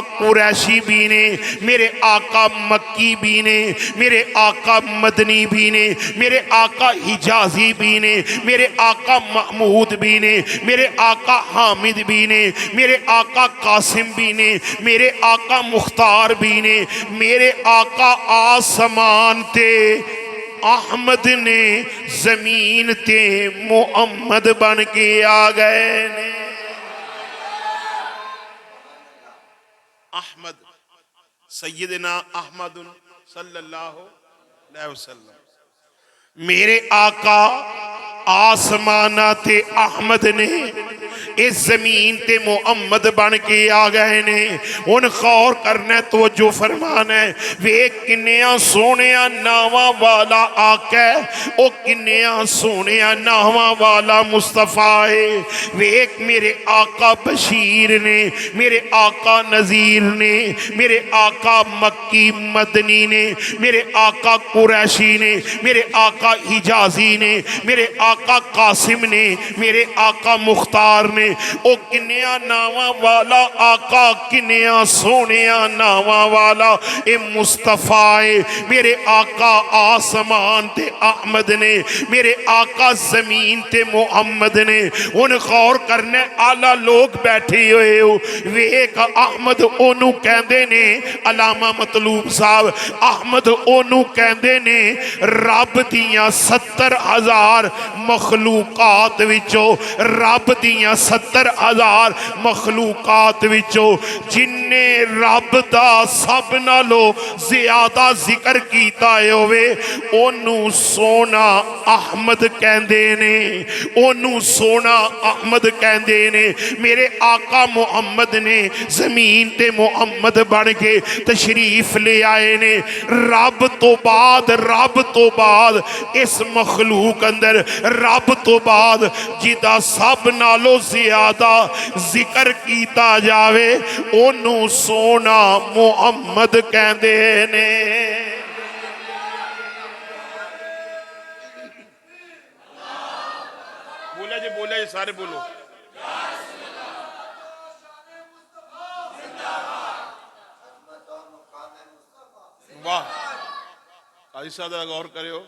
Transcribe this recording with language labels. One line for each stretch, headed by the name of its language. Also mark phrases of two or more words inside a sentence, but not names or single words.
Punjabi: قریشی بھی نے، میرے آقا مکی بھی نے، میرے آقا مدنی بھی نے، میرے آقا حجازی بھی نے، میرے آقا محمود بھی نے، میرے آقا حامد بھی نے، میرے آقا قاسم بھی نے، میرے آقا مختار بھی نے، میرے آقا آسمان تے احمد نے، زمین تے محمد بن کے آ گئے نے.
Arabic: احمد سیدنا احمد صلی اللہ علیہ وسلم.
Punjabi: میرے آقا آسمانہ تے احمد نے اس زمین تے محمد بن کے آ گئے نے.
Urdu: ان غور کرنا توجہ فرمانا ہے.
Punjabi: ویکھ کنیاں سونیاں ناواں والا آقا ہے, او کنیاں سونیاں ناواں والا مصطفیٰ ہے. ویکھ میرے آقا بشیر نے, میرے آقا نذیر نے, میرے آقا مکی مدنی نے, میرے آقا قریشی نے, میرے آقا حجازی نے, میرے آقا قاسم نے, میرے آقا مختار نے. او کنیاں ناواں والا آقا, کنیاں سونیاں ناواں والا اے مصطفیٰ ہے. میرے آقا آسمان تے احمد نے, میرے آقا زمین تے محمد نے. ان غور کرنے آلہ لوگ بیٹھے ہوئے ہو. ویک احمد اونوں کہندے نے, علامہ مطلوب صاحب, احمد اونوں کہندے نے رب دیاں 70,000 مخلوقات وچوں, رب دیاں 70,000 مخلوقات وچوں جننے رب دا سب نالو زیادہ ذکر کیتا ہوئے اونوں سونا احمد کہندے نے, اونوں سونا احمد کہندے نے. میرے آقا محمد نے زمین تے محمد بن کے تشریف لے آئے نے. رب تو بعد, رب تو بعد اس مخلوق اندر رب تو بعد جدا سب نالو زیادہ ذکر کیتا جاوے اونوں سونا محمد کہندے نے. بولا جی سارے بولو. واہ قاضی صاحب غور کرے ہو.